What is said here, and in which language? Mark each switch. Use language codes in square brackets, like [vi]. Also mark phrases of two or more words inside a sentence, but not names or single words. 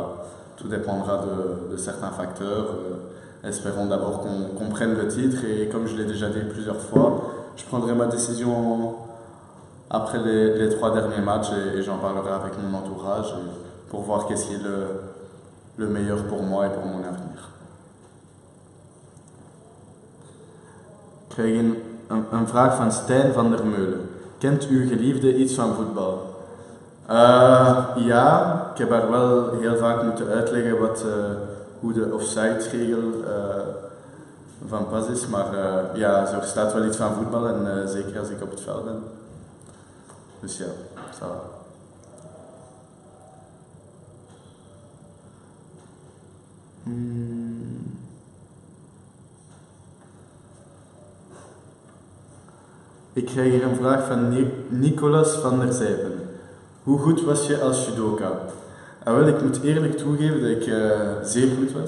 [fr] Tout dépendra de certains facteurs. Espérons d'abord qu'on prenne le titre, et comme je l'ai déjà dit plusieurs fois, je prendrai ma décision après les 3 derniers matchs, et j'en parlerai avec mon entourage pour voir qu'est-ce qui est le meilleur pour moi et pour mon avenir. [nl] Ik krijg een vraag van Stijn van der Meulen. Kent uw geliefde iets van voetbal? Ja, ik heb haar wel heel vaak moeten uitleggen hoe de offside-regel van pas is, maar ze verstaat wel iets van voetbal, en zeker als ik op het veld ben. Dus ja, [fr] ça va. [nl] Ik krijg hier een vraag van Nicolas van der Zijpen. Hoe goed was je als judoka? Wel, ik moet eerlijk toegeven dat ik zeer goed was.